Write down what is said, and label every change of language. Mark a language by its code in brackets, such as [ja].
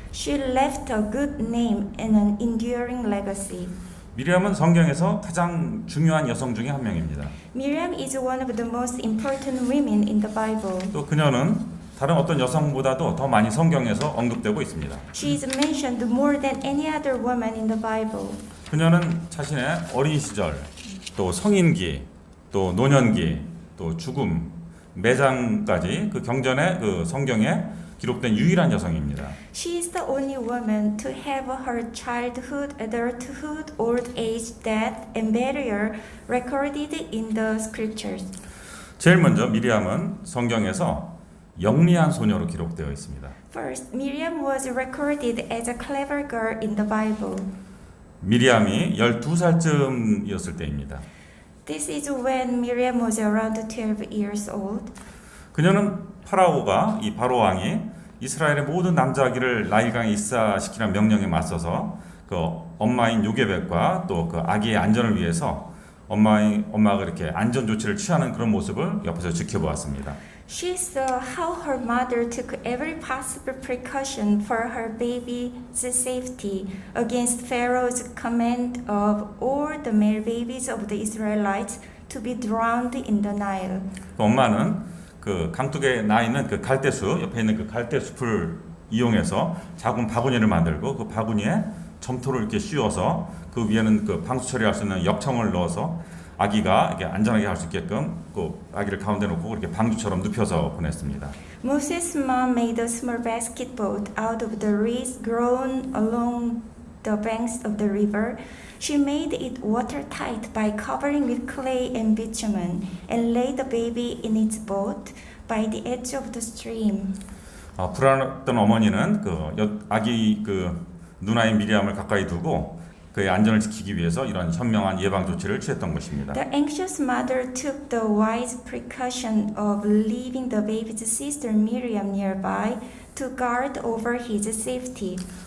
[en] She left a good name and an enduring legacy. [ko] 미리암은 성경에서 가장 중요한 여성 중에 한 명입니다. [en] Miriam is one of the most important women in the Bible. [ko] 또 그녀는 다른 어떤 여성보다도 더 많이 성경에서 언급되고 있습니다. [en] She is mentioned more than any other woman in the Bible. [ko] 그녀는 자신의 어린 시절, 또 성인기, 또 노년기, 또 죽음, 매장까지 그 경전의 그 성경에 기록된 유일한 여성입니다. [en] She is the only woman to have her childhood, adulthood, old age, death, and burial recorded in the scriptures. [ko] 제일 먼저 미리암은 성경에서 영리한 소녀로 기록되어 있습니다. [en] First, Miriam was recorded as a clever girl in the Bible. [ko] 미리암이 12살쯤이었을 때입니다. [en] This is when Miriam was around 12 years old. [ko] 그녀는 파라오가 이 바로 왕이 이스라엘의 모든 남자아기를 나일강에 입사시키라는 명령에 맞서서 그 엄마인 요게벳과 또 그 아기의 안전을 위해서 엄마가 이렇게 안전 조치를 취하는 그런 모습을 옆에서 지켜보았습니다. [en] She saw how her mother took every possible precaution for her baby's safety against Pharaoh's command of all the male babies of the Israelites to be drowned in the Nile. [ko] 그 엄마는 그 강둑에 나 있는 그 갈대수 옆에 있는 그 갈대숲을 이용해서 작은 바구니를 만들고 그 바구니에 점토를 이렇게 씌워서 그 위에는 그 방수 처리할 수 있는 역청을 넣어서 아기가 이렇게 안전하게 할 수 있게끔 그 아기를 가운데 놓고 이렇게 방주처럼 눕혀서 보냈습니다. [en] Moses' mom made a small basket boat out of the reeds grown along the banks of the river, she made it watertight by covering with clay and bitumen, and laid the baby in its boat by the edge of the stream. [ko] 불안했던 어머니는 아기 누나인 미리암을 가까이 두고 그의 안전을 지키기 위해서 이런 현명한 예방 조치를 취했던 것입니다. [en] The anxious mother took the wise precaution of leaving the baby's sister Miriam nearby to guard over his safety.